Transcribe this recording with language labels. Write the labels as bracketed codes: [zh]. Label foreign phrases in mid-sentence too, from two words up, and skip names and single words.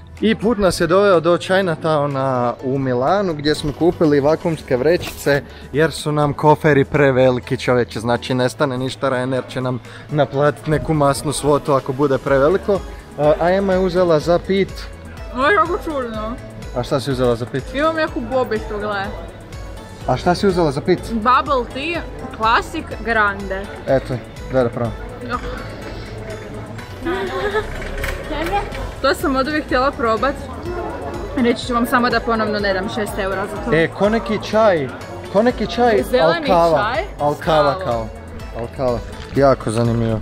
[hr] I put nas je doveo do Chinatowna u Milanu gdje smo kupili vakuumske vrećice jer su nam koferi preveliki, čovječe, znači ne stane ništa, Ryanair će nam naplatiti neku masnu svotu ako bude preveliko. A Ema je uzela za pit. Ovo je kako čudno. A šta si uzela za pit? Imam neku bobicu, gle. A šta si uzela za pit? [en] Bubble tea, Classic Grande. [hr] Eto, da pravo. To sam od uvijek htjela probat. Reći ću vam samo da ponovno ne dam 6 eura za to. Ko neki čaj, zeleni čaj. Al kava. Jako zanimljivo.